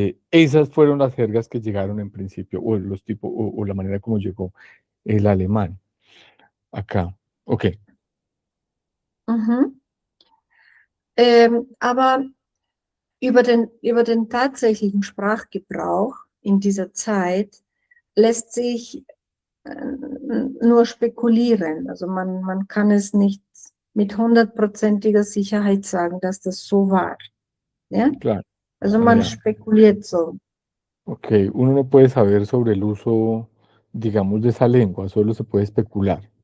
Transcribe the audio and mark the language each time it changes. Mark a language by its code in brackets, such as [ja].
[es] Esas fueron las jergas que llegaron en principio, o los tipos, o la manera como llegó el alemán acá. Ok, Mhm. [de] Aber über den tatsächlichen Sprachgebrauch in dieser Zeit lässt sich nur spekulieren. Also man kann es nicht mit hundertprozentiger Sicherheit sagen, dass das so war. Ja? [es] claro. [de] Also man Allá. spekuliert so. [es] Ok, uno no puede saber sobre el uso, digamos, de esa lengua, solo se puede especular.